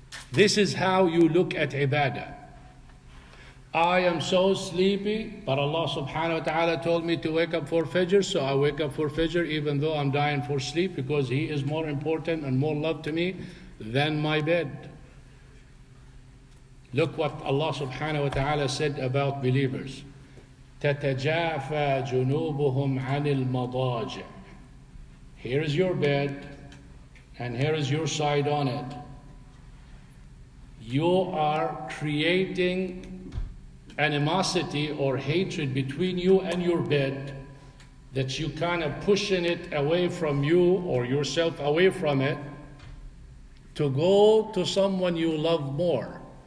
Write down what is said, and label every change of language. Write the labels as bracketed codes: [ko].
[en] This is how you look at ibadah. I am so sleepy, but Allah subhanahu wa ta'ala told me to wake up for Fajr, so I wake up for Fajr even though I'm dying for sleep because He is more important and more love to me than my bed. Look what Allah subhanahu wa ta'ala said about believers. [ar] تَتَجَافَى جُنُوبُهُمْ عَنِ الْمَضَاجِعِ. [en] Here is your bed, and here is your side on it. You are creating animosity or hatred between you and your bed, that you kind of pushing it away from you or yourself away from it to go to someone you love more.